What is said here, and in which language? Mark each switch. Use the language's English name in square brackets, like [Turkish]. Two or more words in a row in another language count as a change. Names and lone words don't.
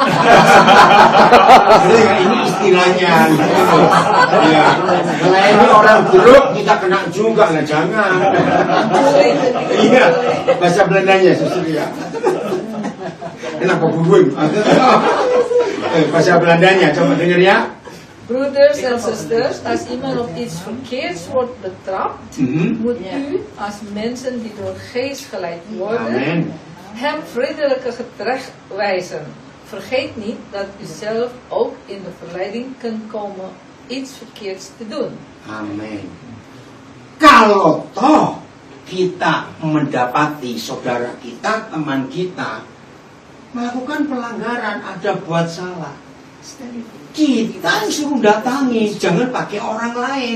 [Indonesian] Ini istilahnya. Ya, melayani orang buruk kita kena juga, nah jangan. Iya, bahasa Belandanya susah ya. Kenapa bubuin? Bahasa Belandanya, coba dengar ya. [Dutch] Broeders en zusters, als iemand op iets verkeerds wordt betrapt, moet u als mensen die door geest geleid worden, Amen. hem vriendelijke terechtwijzen. Vergeet niet dat u zelf ook in de verleiding kunt komen iets verkeerds te doen. [Indonesian] Amin. Kalau toh kita mendapati saudara kita, teman kita melakukan pelanggaran, ada buat salah, kita yang suruh datangi, jangan pakai orang lain.